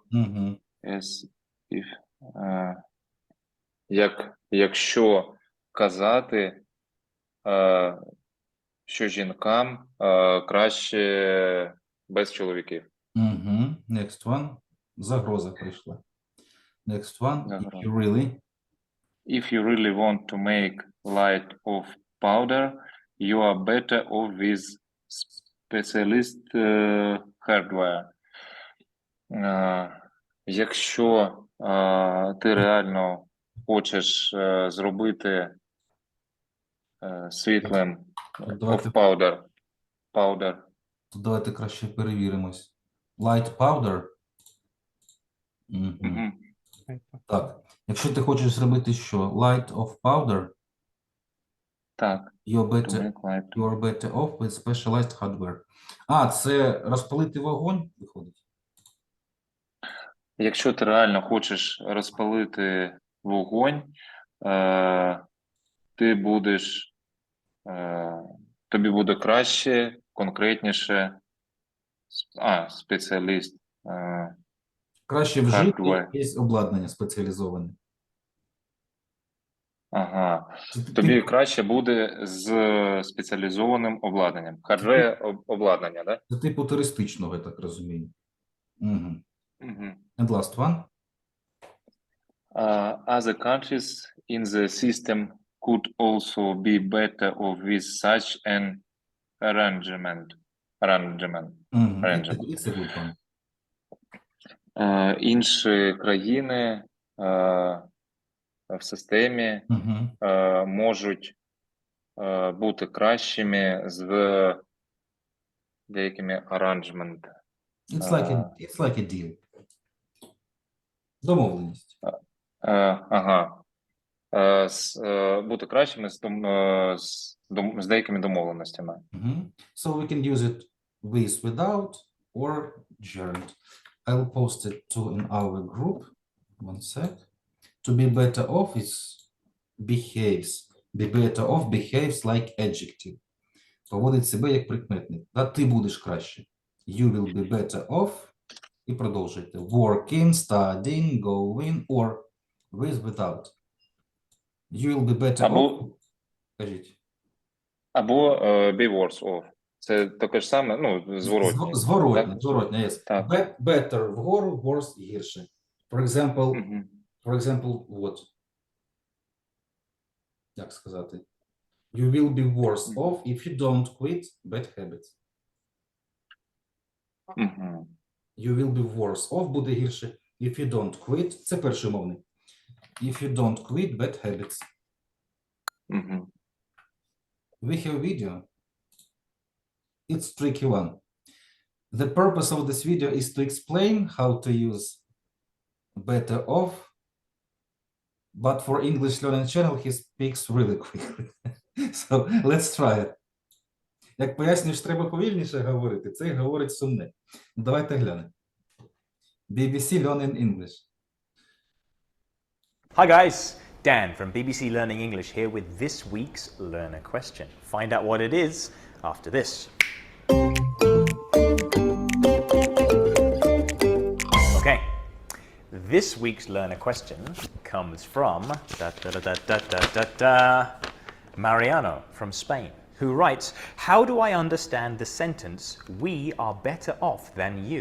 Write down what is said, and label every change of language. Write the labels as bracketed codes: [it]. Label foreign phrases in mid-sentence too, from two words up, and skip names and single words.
[uk] Угу. якщо казати, що жінкам краще без чоловіків. Угу. [en] Next one. [uk] Загроза прийшла. [en] Next one. [uk] Загроза. [en] If you really want to make light of powder, you are better off with specialist hardware. [uk] Якщо ти реально хочеш зробити світлим [en] of powder. [uk] То давайте краще перевіримось. [en] Light powder. [uk] Угу. Так. Якщо ти хочеш зробити що? [en] Light of powder. [uk] Так. [en] You are better off with specialized hardware. [uk] Це розпалити вогонь, виходить? Якщо ти реально хочеш розпалити вогонь, тобі буде краще, конкретніше, спеціаліст. Краще вжити якесь обладнання спеціалізоване. Ага. Тобі краще буде з спеціалізованим обладнанням. Хардвер обладнання, так? Це типу туристичного, я так розумію. Угу. [en] Mm-hmm. And last one. Other countries in the system could also be better off with such an arrangement. It's a good one. [uk] Інші країни в системі можуть бути кращими з деякими arrangements. [en] It's like a deal. [uk] Домовленість. Ага. Бути кращими з деякими домовленостями. [en] So we can use it with, without, or gerund. I'll post it too in our group. One sec. To be better off is behaves. Be better off behaves like adjective. [uk] Поводить себе як прикметник. Та ти будеш краще. [en] You will be better off. [uk] І продовжуйте. [en] Working, studying, going, or with, without. You will be better [uk] Або- off. Кажіть. Або [en] be worse off. [uk] Це таке ж саме, ну, зворотне. Зворотне, Так? зворотне, yes. Так. Better вгору, worse гірше. [en] For example, [uk] Мгм. [en] what? [uk] Як сказати? [en] You will be worse off if you don't quit bad habits. [uk] Мгм. [en] You will be worse off [uk] буде гірше [en] if you don't quit. [uk] Це перший мовний. [en] If you don't quit bad habits. [uk] Мгм. [en] We have video. It's tricky one. The purpose of this video is to explain how to use better off, but for English learning channel, he speaks really quickly. So let's try it. [uk] Як пояснюєш, треба повільніше говорити, це говорить сумне. Давайте глянемо. [en] BBC Learning English. Hi guys, Dan from BBC Learning English here with this week's learner question. Find out what it is after this. Okay, this week's learner question comes from Mariano from Spain, who writes, how do I understand the sentence, we are better off than you?